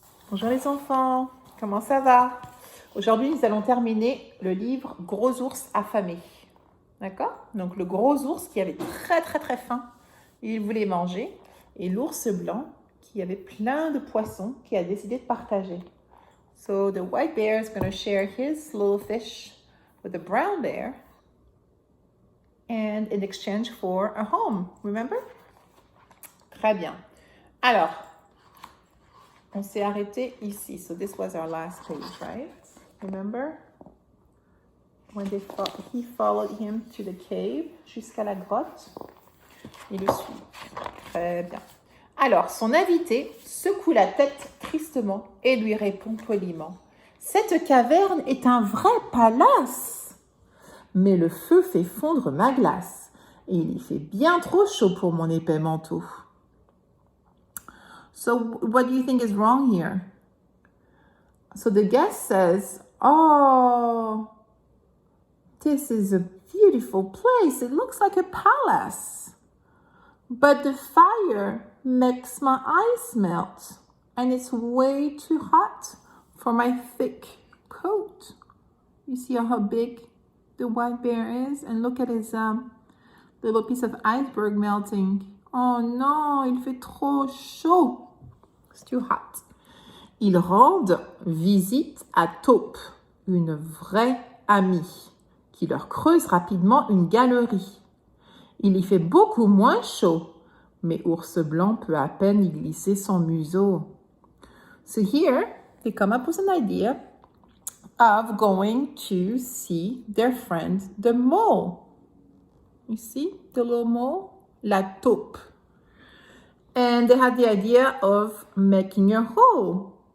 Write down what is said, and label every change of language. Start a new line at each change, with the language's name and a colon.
French: Bonjour les enfants, comment ça va? Aujourd'hui, nous allons terminer le livre Gros ours affamé. D'accord? Donc le gros ours qui avait très faim, il voulait manger, et l'ours blanc qui avait plein de poissons qui a décidé de partager.
English: So the white bear is going to share his little fish with the brown bear and in exchange for a home, remember?
French: Très bien. Alors, on s'est arrêté ici.
English: So this was our last page, right? Remember? When he followed him to the cave,
French: jusqu'à la grotte. Il le suit. Très bien. Alors, son invité secoue la tête tristement et lui répond poliment. Cette caverne est un vrai palace. Mais le feu fait fondre ma glace. Et il y fait bien trop chaud pour mon épais manteau.
English: So, what do you think is wrong here? So the guest says, "Oh, this is a beautiful place. It looks like a palace. But the fire makes my eyes melt, and it's way too hot for my thick coat." You see how big the white bear is? And look at his little piece of iceberg melting.
French: Oh non, il fait trop chaud.
English: It's too hot.
French: Ils rendent visite à Taupe, une vraie amie, qui leur creuse rapidement une galerie. Il y fait beaucoup moins chaud, mais Ours Blanc peut à peine y glisser son museau.
English: So here, they come up with an idea of going to see their friend, the mole. You see the little mole?
French: La taupe.
English: And they had the idea of making a hole.